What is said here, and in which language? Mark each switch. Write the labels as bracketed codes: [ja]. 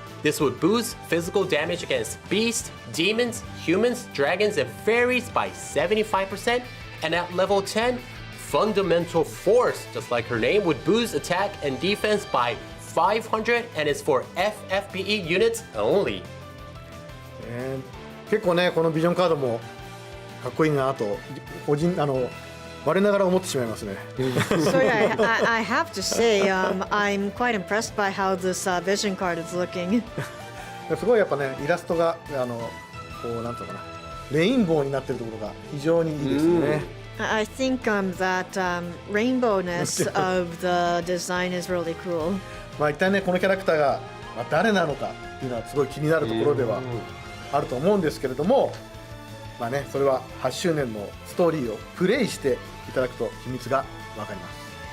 [en] This would boost physical damage against beasts, demons, humans, dragons, and fairies by 75%. And at level 10, Fundamental Force, just like her name, would boost attack and defense by 500 and is for FFBE units only. [ja] 結構ねこのビジョンカードもかっこいいなと個人我ながら思ってしまいますね。 [en] So yeah, I have to say, I'm quite impressed by how this vision card is looking. [ja] すごいやっぱねイラストがこうなんていうのかなレインボーになってるところが非常にいいですね。 [en] I think that rainbowness of the design is really cool. [ja] まあ一体ねこのキャラクターが誰なのかっていうのはすごい気になるところではあると思うんですけれども、まあねそれは8周年のストーリーをプレイしていただくと秘密がわかります。